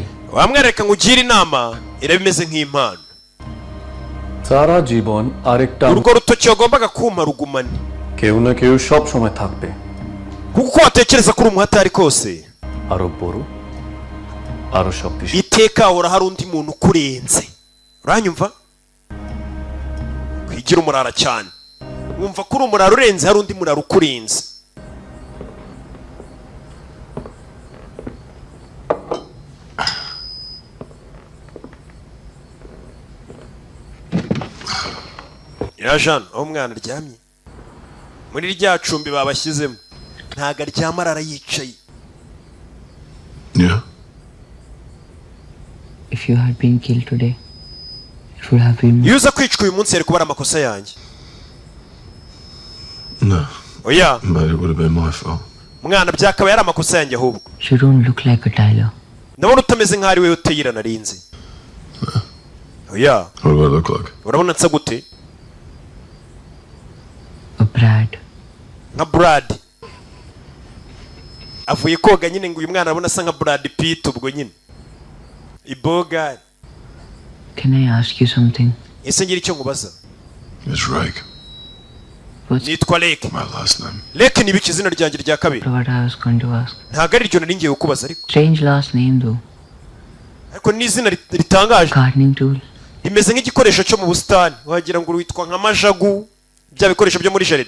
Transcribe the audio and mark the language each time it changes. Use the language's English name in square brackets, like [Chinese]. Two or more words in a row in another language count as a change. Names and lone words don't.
[Kinyarwanda] wamwereka ngo ugire inama irabimeze nk'impano [Bangla] সারা জীবন আরেকটা [Kinyarwanda] urwo rutoki wagombaga kuma rugumane [Bangla] কেউ না কেউ সব সময় থাকবে [Kinyarwanda] kuko uko watekereza kuri umuhatari kose [Bangla] আরো বড় আরো শক্তিশালী [Kinyarwanda] iteka hahora hari undi muntu ukurenze uranyumva kwigira umurara cyane wumva ko uri umurara urenze hari undi murara ukurenze ya Jean aho umwana aryamye muri rya cumbi babashyizemo ntago aryama arara yicaye [English] Yeah. If you had been killed today, it would have been [Kinyarwanda] iyo uza kwicwa uyu munsi yari kuba ari amakosa yanjye [English] No. [Kinyarwanda] oya [English] But it would have been my fault. [Kinyarwanda] mwana byakaba yari amakosa yanjye ahubwo [English] You don't look like a Tyler. [Kinyarwanda] ndabona utameze nk'aho ari we uteyira narinzi oya [English] What do I look like? [Kinyarwanda] urabona nsa gute [English] A Brad. [Kinyarwanda] nka Brad avuye koga nyine ngo uyu mwana arabona asa nka Brad Pitt ubwo nyine iboga [English] Can I ask you something? [Kinyarwanda] ese ngira icyo nkubaza [English] It's Rake. [Kinyarwanda] nitwa Lake [English] My last name. [Kinyarwanda] Lake ni biki izina ryanjye rya kabiri [English] What I was going to ask. [Kinyarwanda] ntabwo ari ryo nari ngiye kukubaza ariko [English] Strange last name though. [Kinyarwanda] ariko ni izina ritangaje [English] Gardening tool. [Kinyarwanda] rimeze nk'igikoresho cyo mu busitani wagira ngo witwa nka majagu bya bikoresho byo muri jaride